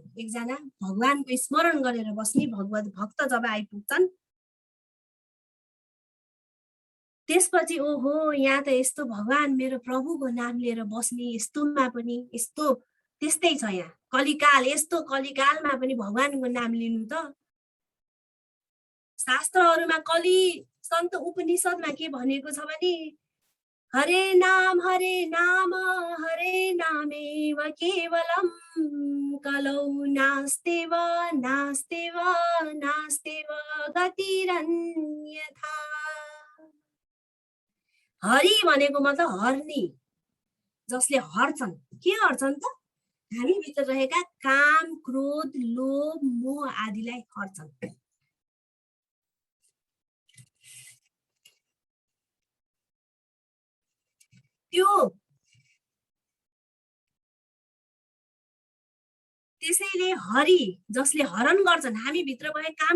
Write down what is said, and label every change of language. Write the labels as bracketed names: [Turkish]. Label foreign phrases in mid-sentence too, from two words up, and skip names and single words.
[Nepali] एकजना भगवानको स्मरण गरेर बस्ने भक्त जब आइपुग्छन् त्यसपछि ओहो, यहाँ त यस्तो भगवान मेरो प्रभुको नाम लिएर बस्ने यस्तोमा पनि यस्तो त्यस्तै छ। यहाँ कलिकाल, यस्तो कलिकालमा पनि भगवानको नाम लिनु त। शास्त्रहरूमा कलि सन्त उपनिषदमा के भनेको छ भने [Sanskrit] हरे नाम हरे नामेव केवलम कलौ नास्तेव नास्तेव नास्तेव गतिरन्यथा। [Nepali] हरि भनेको मतलब हर्नी, जसले हर्छन्। के हर्छन् त? हामी भित्र रहेका काम, क्रोध, लोभ, मोह आदिलाई हर्छन्। त्यसैले हरि जसले हरण गर्छन्, हामी भित्र भए काम,